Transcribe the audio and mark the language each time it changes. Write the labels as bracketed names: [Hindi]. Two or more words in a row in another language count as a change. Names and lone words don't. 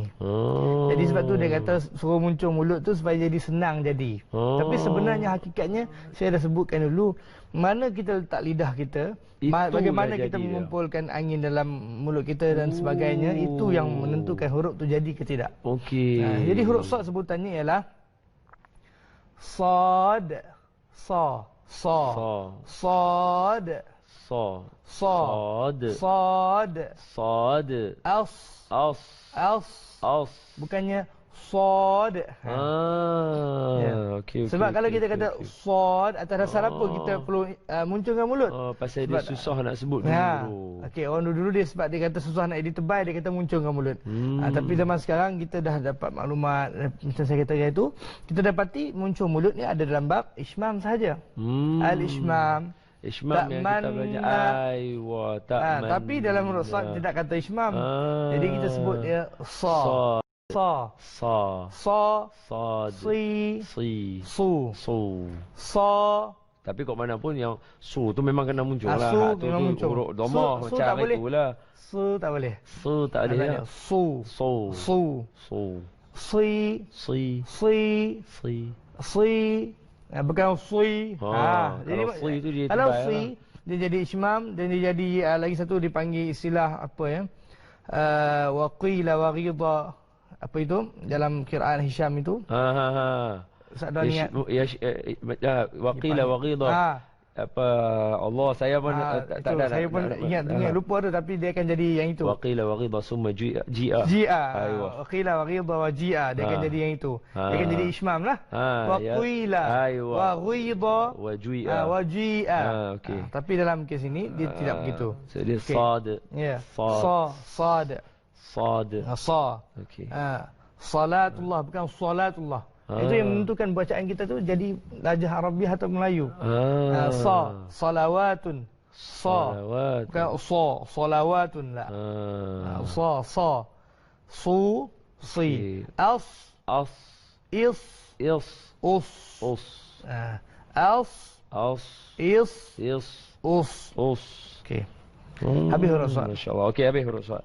[Malay] Jadi sebab tu dia kata suruh muncul mulut tu supaya jadi senang jadi. Tapi sebenarnya hakikatnya saya dah sebutkan dulu, mana kita letak lidah kita, bagaimana kita mengumpulkan angin dalam mulut kita dan sebagainya, itu yang menentukan huruf tu jadi ke tidak. Jadi huruf sad sebutannya ialah sad, sad, as. Bukannya sad. Sebab kalau kita kata sad atas dasar apa kita perlu munculkan mulut? Pasal dia susah nak sebut dulu. Orang dulu dia sebab dia kata susah nak ditebal, dia kata munculkan mulut. Tapi zaman sekarang kita dah dapat maklumat macam saya kata itu, kita dapati muncul mulut ni ada dalam bab ishmam sahaja. Al-ishmam. Ishmam yang kita belajar tapi dalam huruf sad tidak kata ishmam. Jadi kita sebut dia sa. Si, su. Sa, Tapi kok mana pun yang su tu memang kena muncul lah. Su Tu memang muncul. huruf dhamma macam itulah. Su tak boleh. Su tak ada. Ya. Su. Su. Su. Su. Si. Si. Si. Si. Si. Bukan si. Kalau si tu dia kalau tebal si, lah. dia jadi ismam dan dia jadi lagi satu dipanggil istilah apa ya? [Arabic] Wa qila wa ghidha. [Malay] Apa itu? Dalam qiraan Hisham itu. Sadar niat. [Arabic] Wa qila wa ghidha. [Malay] Apa Allah saya pun tak ada. Saya pun ingat lupa tu, tapi dia akan jadi yang itu. [Arabic] Wa qila wa ghidha summa ji'a. Wa qila wa ghidha wa ji'a, [Malay] dia akan jadi yang itu. Dia akan jadi ismam lah. Wa qila wa ghidha wa ji'a. Okey. Tapi dalam kes ini dia tidak begitu. So dia sad. Ya. Sad. Sa. Okey. Salatullah bukan salatullah. Itu yang menentukan bacaan kita tu jadi lajah Arabiah atau Melayu. Salawatun. Bukan salawatun lah. Su, si. Is. Us. Okey. Habis huruf Sad. Masya-Allah. Okey, habis huruf Sad.